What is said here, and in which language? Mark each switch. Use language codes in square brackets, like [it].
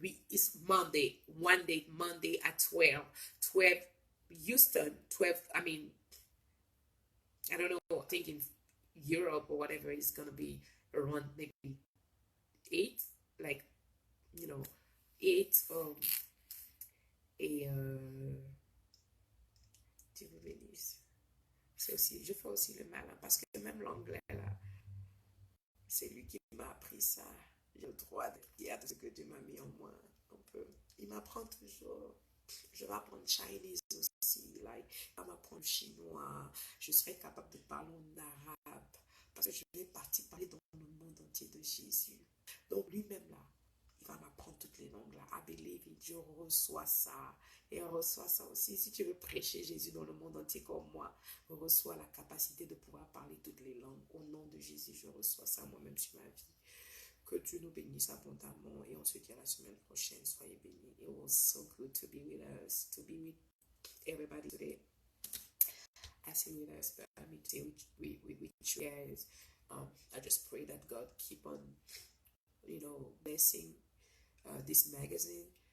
[en] It's Monday at 12 Houston, 12, I don't know, I think in Europe or whatever, it's going to be around maybe 8, like, 8, [fr] et Dieu vous bénisse. Je fais aussi le malin, parce que même l'anglais, là, c'est lui qui m'a appris ça. J'ai le droit de dire ce que Dieu m'a mis en moi, un peu. Il m'apprend toujours. Je vais apprendre Chinese aussi, je vais apprendre chinois. Je serai capable de parler en arabe, parce que je vais partir parler dans le monde entier de Jésus. Donc lui-même là, il va m'apprendre toutes les langues là. [en] I believe it. [fr] Je reçois ça. Et on reçoit ça aussi. Si tu veux prêcher Jésus dans le monde entier comme moi, on reçoit la capacité de pouvoir parler toutes les langues. Au nom de Jésus, je reçois ça moi-même sur ma vie. Que Dieu nous bénisse abondamment et on se dit à la semaine prochaine. Soyez bénis. [en] It was so good to be with us, to be with everybody today. I say with us, but I mean today with you guys. I just pray that God keep on, blessing this magazine.